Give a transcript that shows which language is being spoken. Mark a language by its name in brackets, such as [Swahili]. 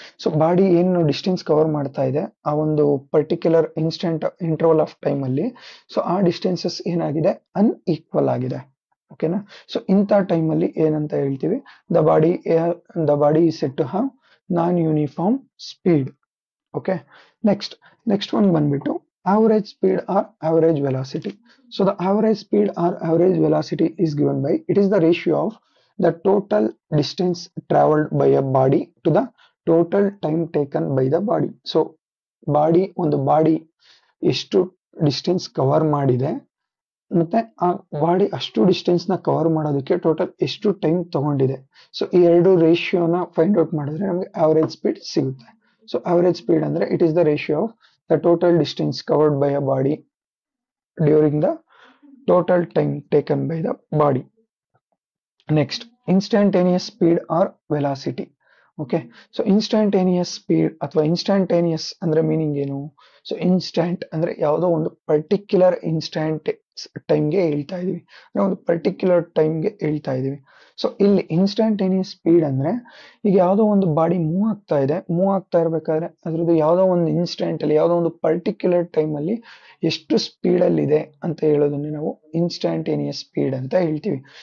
[Kannada] So body ಏನು distance cover ಮಾಡ್ತಾ ಇದೆ ಆ ಒಂದು particular instant interval of time ಅಲ್ಲಿ, ಸೊ ಆ ಡಿಸ್ಟೆನ್ಸಸ್ ಏನಾಗಿದೆ, ಅನ್ಈಕ್ವಲ್ ಆಗಿದೆ. ಓಕೆನಾ. ಸೊ ಇಂಥ ಟೈಮ್ ಅಲ್ಲಿ ಏನಂತ ಹೇಳ್ತೀವಿ, [English] The body is said to have non uniform speed. [Kannada] Okay, next ಒಂದು ಬಂದ್ಬಿಟ್ಟು average speed or average velocity. [English] So the average speed or average velocity is given by, it is the ratio of the total distance traveled by a body to the total time taken by the body. [Kannada] So ಒಂದು body ಎಷ್ಟು distance cover ಮಾಡಿದೆ ಮತ್ತೆ ಆ body ಅಷ್ಟು distance ನ cover ಮಾಡೋದಕ್ಕೆ total ಎಷ್ಟು time ತಗೊಂಡಿದೆ. ಸೊ ಈ ಎರಡು ರೇಷಿಯೋನ ಫೈಂಡ್ ಔಟ್ ಮಾಡಿದ್ರೆ ನಮಗೆ ಆವರೇಜ್ ಸ್ಪೀಡ್ ಸಿಗುತ್ತೆ. [English] So average speed ಅಂದ್ರೆ it is the ratio of the total distance covered by a body during the total time taken by the body. Next, instantaneous speed or velocity. Okay, so instantaneous speed ಅಥವಾ instantaneous [Kannada] ಅಂದ್ರೆ meaning ಏನು? So instant ಅಂದ್ರೆ ಯಾವುದೋ ಒಂದು particular instant ಟೈಮ್ಗೆ ಹೇಳ್ತಾ ಇದೀವಿ, ಒಂದು ಪರ್ಟಿಕ್ಯುಲರ್ ಟೈಮ್ಗೆ ಹೇಳ್ತಾ ಇದೀವಿ. ಸೊ ಇಲ್ಲಿ ಇನ್ಸ್ಟಂಟೇನಿಯಸ್ ಸ್ಪೀಡ್ ಅಂದ್ರೆ ಈಗ ಯಾವುದೋ ಒಂದು ಬಾಡಿ ಮೂವ್ ಆಗ್ತಾ ಇರ್ಬೇಕಾದ್ರೆ ಅದ್ರದ್ದು ಯಾವುದೋ ಒಂದು ಇನ್ಸ್ಟೆಂಟ್ ಅಲ್ಲಿ ಯಾವುದೋ ಒಂದು ಪರ್ಟಿಕ್ಯುಲರ್ ಟೈಮ್ ಅಲ್ಲಿ ಎಷ್ಟು ಸ್ಪೀಡ್ ಅಲ್ಲಿ ಇದೆ ಅಂತ ಹೇಳೋದನ್ನೇ ನಾವು ಇನ್ಸ್ಟಂಟೇನಿಯಸ್ ಸ್ಪೀಡ್ ಅಂತ ಹೇಳ್ತೀವಿ.